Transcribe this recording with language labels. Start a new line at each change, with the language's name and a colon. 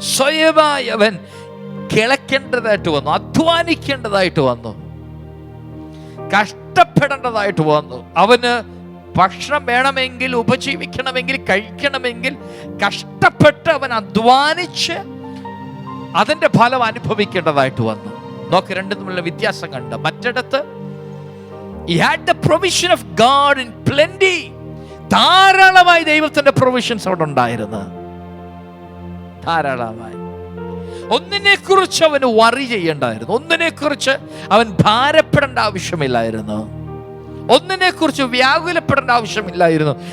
Malayalam: സ്വയമായി അവൻ കിളക്കേണ്ടതായിട്ട് വന്നു, അധ്വാനിക്കേണ്ടതായിട്ട് വന്നു, കഷ്ടപ്പെടേണ്ടതായിട്ട് വന്നു. അവന് ഭക്ഷണം വേണമെങ്കിൽ, ഉപജീവിക്കണമെങ്കിൽ, കഴിക്കണമെങ്കിൽ കഷ്ടപ്പെട്ട് അവൻ അധ്വാനിച്ച് അതിന്റെ ഫലം അനുഭവിക്കേണ്ടതായിട്ട് വന്നു. നോക്ക്, രണ്ടും തമ്മിലുള്ള വ്യത്യാസം കണ്ട്. മറ്റിടത്ത്
English: he had the provision of God in plenty.
Malayalam: ധാരാളമായി ദൈവത്തിന്റെ പ്രൊവിഷൻസ് അവിടെ ഉണ്ടായിരുന്നു, ധാരാളമായി. ഒന്നിനെ കുറിച്ച് അവന് വറി ചെയ്യേണ്ടായിരുന്നു, ഒന്നിനെ കുറിച്ച് അവൻ ഭാരപ്പെടേണ്ട ആവശ്യമില്ലായിരുന്നു, ഒന്നിനെ കുറിച്ച് വ്യാകുലപ്പെടേണ്ട ആവശ്യമില്ലായിരുന്നു.